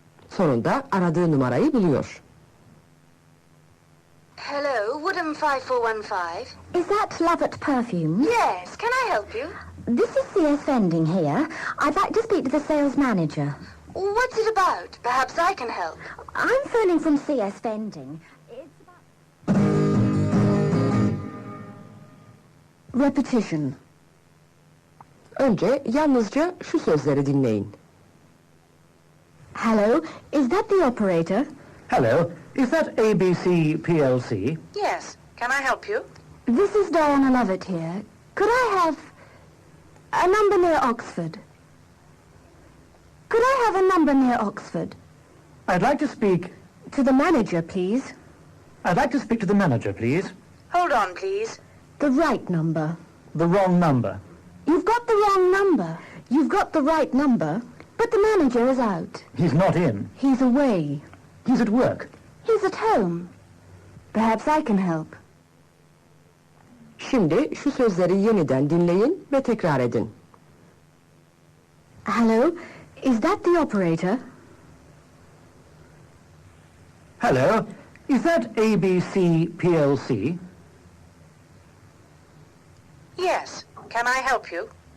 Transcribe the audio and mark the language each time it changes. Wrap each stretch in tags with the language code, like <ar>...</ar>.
<tr>Sonunda aradığı numarayı buluyor.</tr> <en>Hello, Woodham 5415. Is that Lovett Perfumes? Yes, can I help you? This is C.S. Vending here. I'd like to speak to the sales manager. What's it about? Perhaps I can help. I'm phoning from C.S. Vending. It's about... Repetition.</en> <tr>Önce yalnızca şu sözleri dinleyin.</tr> <en>Hello, is that the operator? Hello, is that ABC PLC? Yes, can I help you? This is Diana Lovett here. Could I have a number near Oxford? Could I have a number near Oxford? I'd like to speak... To the manager, please. I'd like to speak to the manager, please. Hold on, please. The right number. The wrong number. You've got the wrong number. You've got the right number, but the manager is out. He's not in. He's away. He's at work. He's at home. Perhaps I can help.</en> <tr>Şimdi şu sözleri yeniden dinleyin ve tekrar edin.</tr> <en>Hello, is that the operator? Hello. Is that ABC PLC? Yes. Can I help you?</en>